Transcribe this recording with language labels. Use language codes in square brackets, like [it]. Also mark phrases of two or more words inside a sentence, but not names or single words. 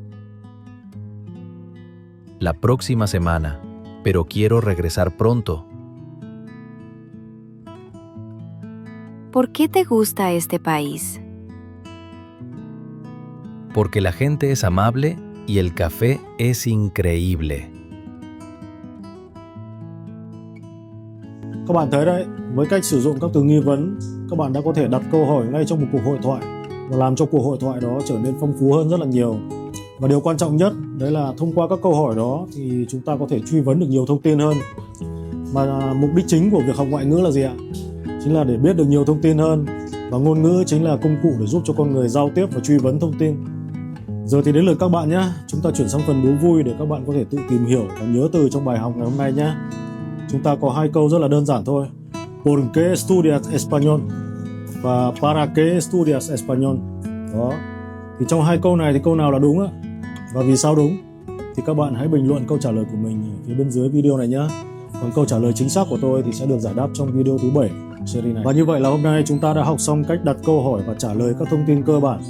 [es] La próxima semana, pero quiero regresar pronto. ¿Por qué te gusta este país? Porque la gente es amable y el café es increíble. [vi] Các bạn thấy đấy, với cách sử dụng các từ nghi vấn, các bạn đã có thể đặt câu hỏi ngay trong một cuộc hội thoại và làm cho cuộc hội thoại đó trở nên phong phú hơn rất là nhiều. Và điều quan trọng nhất đấy là thông qua các câu hỏi đó thì chúng ta có thể truy vấn được nhiều thông tin hơn. Mà mục đích chính của việc học ngoại ngữ là gì ạ? Chính là để biết được nhiều thông tin hơn, và ngôn ngữ chính là công cụ để giúp cho con người giao tiếp và truy vấn thông tin. Giờ thì đến lượt các bạn nhé. Chúng ta chuyển sang phần đố vui để các bạn có thể tự tìm hiểu và nhớ từ trong bài học ngày hôm nay nhé. Chúng ta có hai câu rất là đơn giản thôi. [es] ¿Por qué estudias español? Và ¿para qué estudias español? [vi] Đó. Thì trong hai câu này thì câu nào là đúng á? Và vì sao đúng? Thì các bạn hãy bình luận câu trả lời của mình ở phía bên dưới video này nhé. Còn câu trả lời chính xác của tôi thì sẽ được giải đáp trong video thứ 7 của series này. Và như vậy là hôm nay chúng ta đã học xong cách đặt câu hỏi và trả lời các thông tin cơ bản.